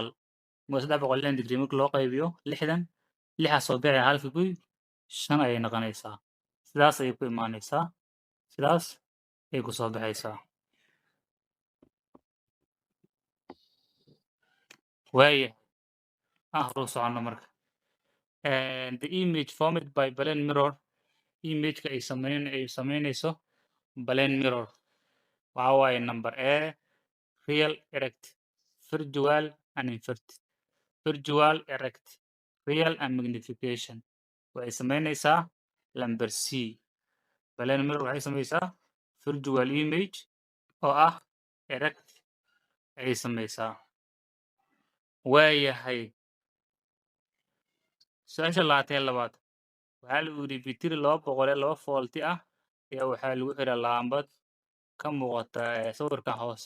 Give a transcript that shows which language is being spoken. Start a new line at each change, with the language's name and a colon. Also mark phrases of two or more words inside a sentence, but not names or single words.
Somali: Marka 360 degree marka loo qaybiyo 60, 6 soo bixi halka guy 5 ayay noqonaysaa. Sidaas ayay ku imaanaysaa. Sidaas ayay ku soo baxaysaa. Waaye horuu soconno marka.
English: The image formed by plane mirror,
Somali: imageka ay samaynayso
English: plane mirror
Somali: waxaa waaye
English: number A, real, erect, virtual and inverted. Virtual, erect, real and magnification.
Somali: Waxay samaynaysaa number C.
English: Plane mirror
Somali: waxay samaysaa
English: virtual image
Somali: oo ah erect ayay samaysaa. Waayahay su-aasha 22aad. Waxaa lagu yidhi battery 202 volti ah ayaa waxaa lagu xiraa laambad ka muuqata sawirkan hoose.